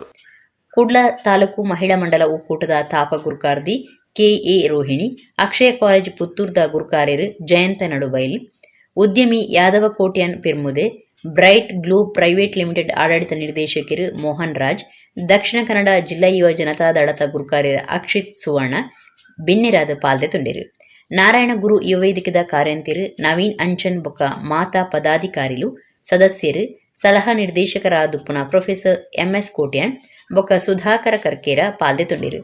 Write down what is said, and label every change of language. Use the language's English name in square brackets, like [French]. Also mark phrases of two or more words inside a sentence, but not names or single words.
[Tulu] ಕುಡ್ಲ ತಾಲೂಕು ಮಹಿಳಾ ಮಂಡಲ ಒಕ್ಕೂಟದ ತಾಪ ಗುರುಕಾರ್ದಿ KA ರೋಹಿಣಿ, ಅಕ್ಷಯ ಕಾಲೇಜ್ ಪುತ್ತೂರ್ದ ಗುರುಕಾರ್ಯರು ಜಯಂತ ನಡುಬೈಲ್, ಉದ್ಯಮಿ ಯಾದವ ಕೋಟ್ಯಾನ್ ಪೆರ್ಮುದೆ, ಬ್ರೈಟ್ ಗ್ಲೂ ಪ್ರೈವೇಟ್ ಲಿಮಿಟೆಡ್ ಆಡಳಿತ ನಿರ್ದೇಶಕರು ಮೋಹನ್ ರಾಜ್, ದಕ್ಷಿಣ ಕನ್ನಡ ಜಿಲ್ಲಾ ಯುವ ಜನತಾ ದಳದ ಗುರುಕಾರ್ಯ ಅಕ್ಷಿತ್ ಸುವರ್ಣ ಬಿನ್ನಿರಾದ ಪಾಲ್ದೆ ತುಂಡಿರು. ನಾರಾಯಣ ಗುರು ಯುವ ವೇದಿಕೆದ ಕಾರ್ಯಂತಿರು ನವೀನ್ ಅಂಚನ್ ಬೊಕ್ಕ ಮಾತಾ ಪದಾಧಿಕಾರಿಲು ಸದಸ್ಯರು ಸಲಹಾ ನಿರ್ದೇಶಕರಾದುಪ್ಪುನ ಪ್ರೊಫೆಸರ್ MS ಕೋಟ್ಯಾನ್ ಬೊಕ ಸುಧಾಕರ ಕರ್ಕೇರ ಪಾಲ್ದೆ ತೊಂಡಿರು.